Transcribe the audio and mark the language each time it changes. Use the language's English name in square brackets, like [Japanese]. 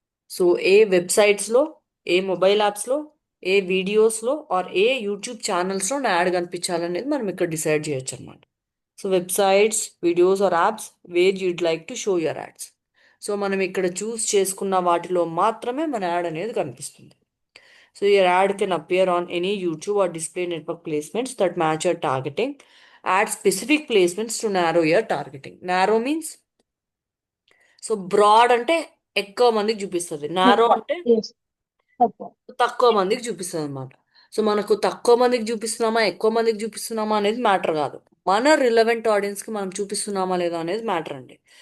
[Telugu] So ఏ వెబ్సైట్స్లో, ఏ mobile యాప్స్లో, ఏ వీడియోస్లో are ఏ YouTube ఛానల్స్లో నా యాడ్ కనిపించాలనేది మనం ఇక్కడ డిసైడ్ చేయొచ్చు అనమాట. [English] So websites, videos or apps where you'd like to show your ads. [Telugu] So మనం ఇక్కడ చూస్ చేసుకున్న వాటిలో మాత్రమే మన యాడ్ అనేది కనిపిస్తుంది. [English] So your ad can appear on any YouTube or display network placements that match your targeting. Add specific placements to narrow your targeting. Narrow means, [Telugu] so broad అంటే ఎక్కువ మందికి చూపిస్తుంది, నారో తక్కువ. అంటే Yes. తక్కువ. తక్కువ మందికి చూపిస్తుంది అనమాట. సో మనకు తక్కువ మందికి చూపిస్తున్నామా, ఎక్కువ మందికి చూపిస్తున్నామా అనేది మ్యాటర్ కాదు. మన రిలవెంట్ ఆడియన్స్కి మనం చూపిస్తున్నామా లేదా అనేది మ్యాటర్ అండి.